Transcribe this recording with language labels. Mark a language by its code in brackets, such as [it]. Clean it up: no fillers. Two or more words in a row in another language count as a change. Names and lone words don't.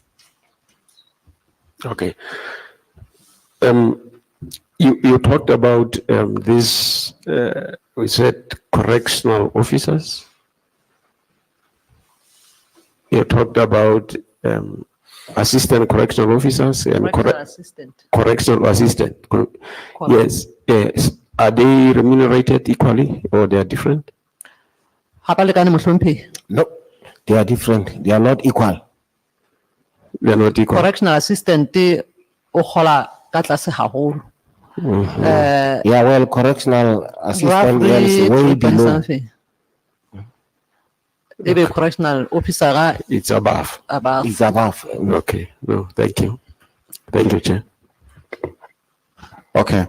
[en] Okay. You talked about this, we said correctional officers. You talked about assistant correctional officers and Assistant. correctional assistant. Yes, yes. Are they remunerated equally or they are different? [st] Ha ba lekane Mohlomphegi. [en] No, they are different. They are not equal. They are not equal. Correctional assistant [st] o kgola ka tlase haholo. [en] Yeah, well, correctional assistant is way below. Ebe correctional officer It's above. It's above. Okay. No, thank you. Thank you, Chair. Okay.